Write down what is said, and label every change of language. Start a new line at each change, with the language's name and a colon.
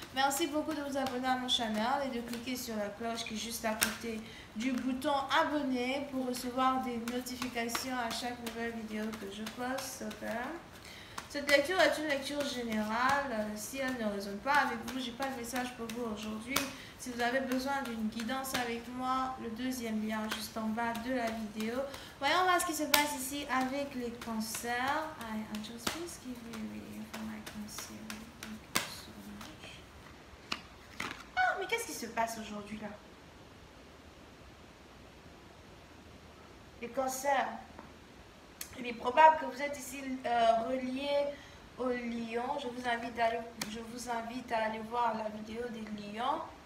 French: Merci beaucoup de vous abonner à mon channel et de cliquer sur la cloche qui est juste à côté du bouton abonner pour recevoir des notifications à chaque nouvelle vidéo que je poste. Cette lecture est une lecture générale. Si elle ne résonne pas avec vous, je n'ai pas de message pour vous aujourd'hui. Si vous avez besoin d'une guidance avec moi, le deuxième lien juste en bas de la vidéo. Voyons voir ce qui se passe ici avec les cancers.
English: I just please give me a reading for my cancer. Thank you so much.
French: Ah, mais qu'est-ce qui se passe aujourd'hui là? Les cancers. Il est probable que vous êtes ici relié au lion. Je vous invite à aller voir la vidéo des lions.